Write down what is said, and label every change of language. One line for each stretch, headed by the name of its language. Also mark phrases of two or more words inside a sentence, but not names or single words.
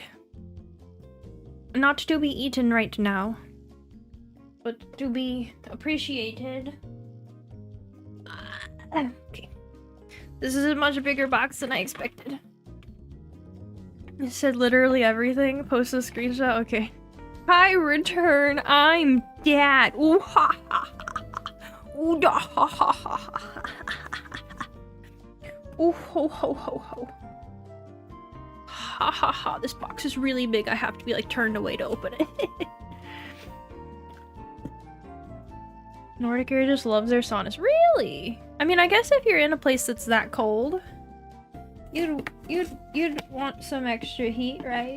English: Not to be eaten right now, but to be appreciated. Okay. This is a much bigger box than I expected. It said literally everything. Post a screenshot. Okay. Hi, return. I'm Dad. Ooh ha ha ha. Ooh da ha ha ha. Ooh ho ho ho ho. Ha ha ha. This box is really big. I have to be like turned away to open it. Nordic Air just loves their saunas. Really? I mean, I guess if you're in a place that's that cold, you'd want some extra heat, right?